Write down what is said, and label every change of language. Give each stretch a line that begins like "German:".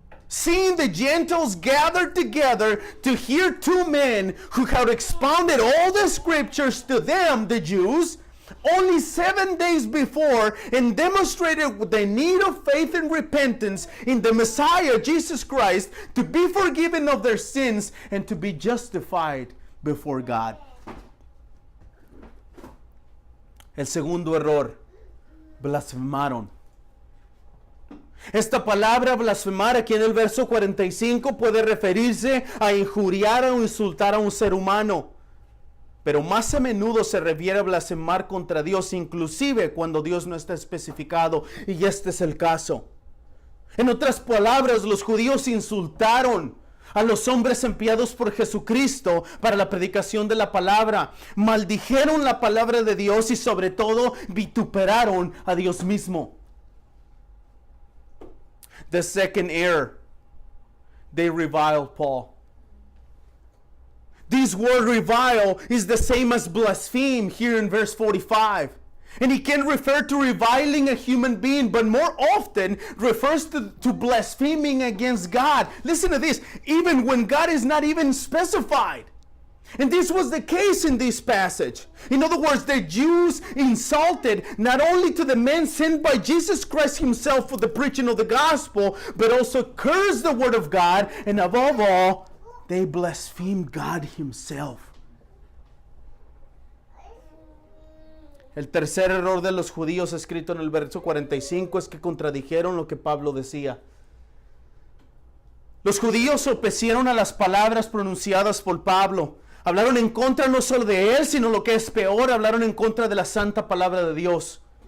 English: Seeing the Gentiles gathered together to hear 2 men who had expounded all the scriptures to them, the Jews, only 7 days before, and demonstrated the need of faith and repentance in the Messiah, Jesus Christ, to be forgiven of their sins and to be justified before God.
Spanish: El segundo error, blasfemaron. Esta palabra blasfemar aquí en el verso 45 puede referirse a injuriar o insultar a un ser humano. Pero más a menudo se refiere a blasfemar contra Dios, inclusive cuando Dios no está especificado, y este es el caso. En otras palabras, los judíos insultaron a los hombres enviados por Jesucristo para la predicación de la palabra. Maldijeron la palabra de Dios y sobre todo vituperaron a Dios mismo.
English: The second error, they reviled Paul. This word revile is the same as blaspheme here in verse 45. And he can refer to reviling a human being, but more often refers to blaspheming against God. Listen to this, even when God is not even specified. And this was the case in this passage. In other words, the Jews insulted not only to the men sent by Jesus Christ himself for the preaching of the gospel, but also cursed the word of God, and above all, they blasphemed God himself.
Spanish: El tercer error de los judíos escrito en el verso 45 es que contradijeron lo que Pablo decía. Los judíos opusieron a las palabras pronunciadas por Pablo. Hablaron en contra no solo de él, sino lo que es peor, hablaron en contra de la santa palabra de Dios.